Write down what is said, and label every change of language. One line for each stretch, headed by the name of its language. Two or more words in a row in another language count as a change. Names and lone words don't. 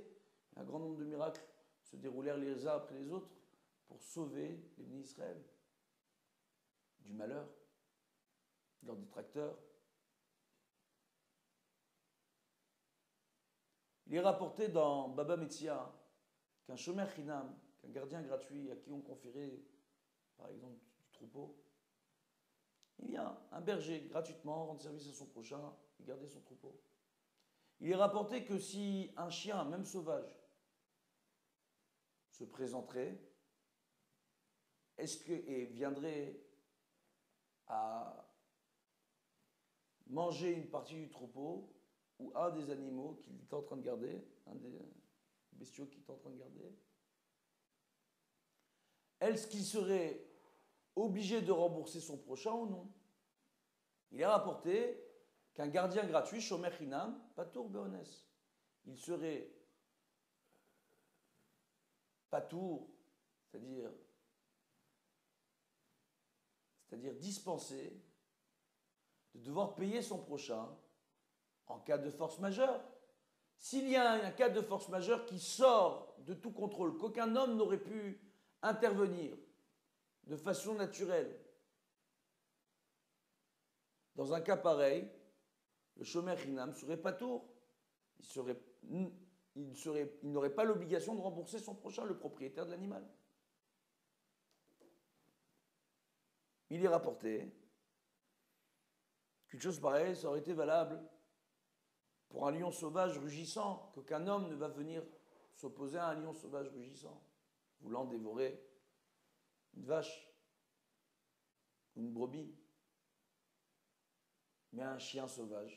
French: Un grand nombre de miracles se déroulèrent les uns après les autres pour sauver les bénis Israël du malheur, de leurs détracteurs. Il est rapporté dans Baba Metzia qu'un
Hebrew: שומר חינם,
French: qu'un gardien gratuit à qui on conférait, par exemple, du troupeau, il vient, un berger, gratuitement, rendre service à son prochain et garder son troupeau. Il est rapporté que si un chien, même sauvage, se présenterait et viendrait à manger une partie du troupeau ou un des animaux qu'il était en train de garder, un des bestiaux qu'il était en train de garder, est-ce qu'il serait obligé de rembourser son prochain ou non? Il est rapporté qu'un gardien gratuit,
Hebrew: שומר חינם, פטור באונס,
French: il serait patour, c'est-à-dire dispensé de devoir payer son prochain en cas de force majeure. S'il y a un cas de force majeure qui sort de tout contrôle, qu'aucun homme n'aurait pu intervenir de façon naturelle, dans un cas pareil, le
Hebrew: שומר חינם
French: serait patour. Il n'aurait pas l'obligation de rembourser son prochain, le propriétaire de l'animal. Il est rapporté qu'une chose pareille, ça aurait été valable pour un lion sauvage rugissant, qu'aucun homme ne va venir s'opposer à un lion sauvage rugissant, voulant dévorer une vache, une brebis, mais un chien sauvage.